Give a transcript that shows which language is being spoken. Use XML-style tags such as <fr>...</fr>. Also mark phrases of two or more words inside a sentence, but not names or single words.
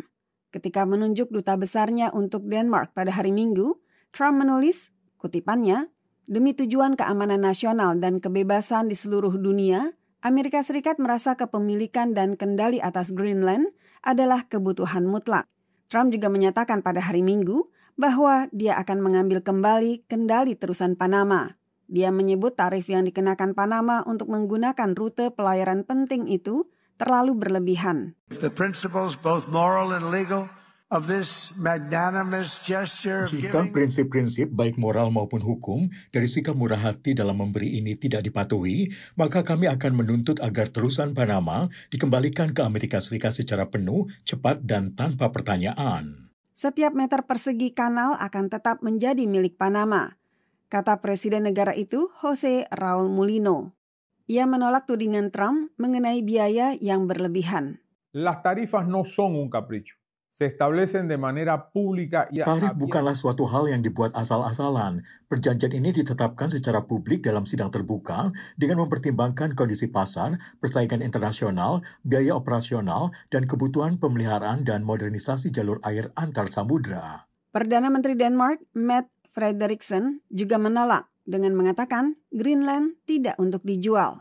<id>Ketika menunjuk duta besarnya untuk Denmark pada hari Minggu, Trump menulis, kutipannya, demi tujuan keamanan nasional dan kebebasan di seluruh dunia, Amerika Serikat merasa kepemilikan dan kendali atas Greenland adalah kebutuhan mutlak. Trump juga menyatakan pada hari Minggu bahwa dia akan mengambil kembali kendali terusan Panama. Dia menyebut tarif yang dikenakan Panama untuk menggunakan rute pelayaran penting itu terlalu berlebihan.</id> <en>The principles, both moral and legal, of this magnanimous gesture of</en> <id>Jika</id> <en>giving...</en> <id>prinsip-prinsip baik moral maupun hukum dari sikap murah hati dalam memberi ini tidak dipatuhi, maka kami akan menuntut agar terusan Panama dikembalikan ke Amerika Serikat secara penuh, cepat, dan tanpa pertanyaan. Setiap meter persegi kanal akan tetap menjadi milik Panama, kata Presiden negara itu Jose Raul Mulino. Ia menolak tudingan Trump mengenai biaya yang berlebihan.</id> <es>Las tarifas no son un capricho. Se establecen de manera pública y</es> <id>Tarif bukanlah suatu hal yang dibuat asal-asalan. Perjanjian ini ditetapkan secara publik dalam sidang terbuka dengan mempertimbangkan kondisi pasar, persaingan internasional, biaya operasional, dan kebutuhan pemeliharaan dan modernisasi jalur air antar samudra. Perdana Menteri Denmark, Mette Frederiksen, juga menolak dengan mengatakan Greenland tidak untuk dijual.</id>